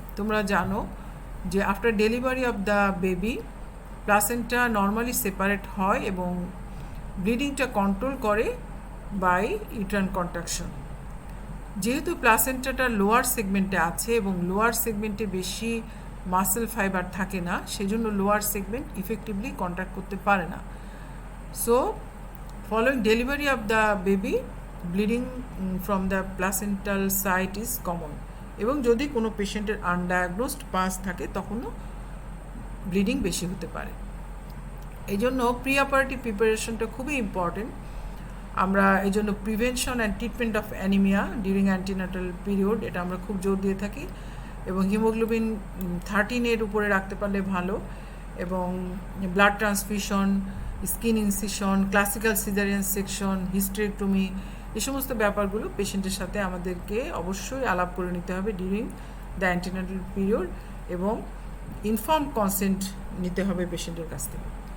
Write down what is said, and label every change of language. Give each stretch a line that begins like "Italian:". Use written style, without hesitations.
Bangla: তোমরা জানো যে
English: after delivery of the baby placenta normally separate
Bangla: হয় এবং ব্লিডিংটা কন্ট্রোল করে
English: By uterine contraction.
Bangla: যেহেতু প্লাসেন্টাটা লোয়ার সেগমেন্টে আছে এবং লোয়ার সেগমেন্টে বেশি মাসেল ফাইবার থাকে না, সেজন্য লোয়ার সেগমেন্ট ইফেক্টিভলি কন্ট্রাক্ট করতে পারে না। So
English: Following delivery of the baby, bleeding from the placental site is common.
Bangla: এবং যদি কোনো পেশেন্টের আনডায়াগনোসড পাস থাকে তখনও ব্লিডিং বেশি হতে পারে। এই জন্য প্রি অপারেটিভ প্রিপারেশনটা খুবই ইম্পর্টেন্ট। আমরা এই জন্য
English: prevention and treatment of anaemia during antenatal period
Bangla: এটা আমরা খুব জোর দিয়ে থাকি, এবং হিমোগ্লোবিন 13 উপরে রাখতে পারলে ভালো, এবং blood transfusion, skin incision, classical caesarean section, hysterectomy, এই সমস্ত ব্যাপারগুলো পেশেন্টের সাথে আমাদেরকে অবশ্যই আলাপ করে নিতে হবে
English: during the antenatal period,
Bangla: এবং ইনফর্ম কনসেন্ট নিতে হবে পেশেন্টের কাছ থেকে।